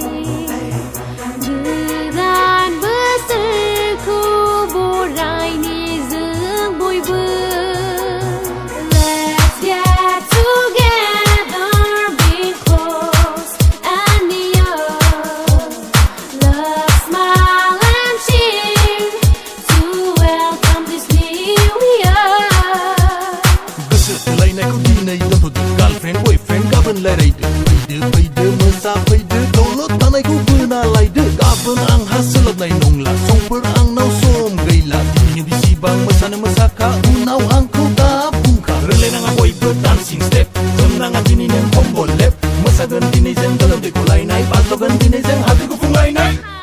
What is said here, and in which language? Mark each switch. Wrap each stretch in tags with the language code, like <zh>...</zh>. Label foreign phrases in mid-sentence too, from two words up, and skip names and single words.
<brx>गोदान बोसोरखौ बरायनि जों बयबो</brx> <en>Let's get together, be close and near. Love, smile and cheer to welcome this new year.</en> <brx>गोसो थोलायनायखौ दिनै दोनथ'दो</brx> <en>girlfriend boyfriend</en> <brx>गाबोन रायलायदो फैदो फैदो मोसाफैदो दौलत थानायखौ बोना लायदो गाबोन आंहा सोलाबनाय नंला समफोर आंनाव सम गैला दिनैनो बिसिबां मोसानो मोसाखा उनाव आंखौ दा बुंखा रोंलायनाङा बयबो</brx> <en>dancing step</en> <brx>जोमनाङा दिनै नों कम्बल लेप मोसागोन दिनै जों गोलोमदैखौ लायनाय बाज्ल'गोन दिनै जों हाद्रि गुफुं लायनाय</brx>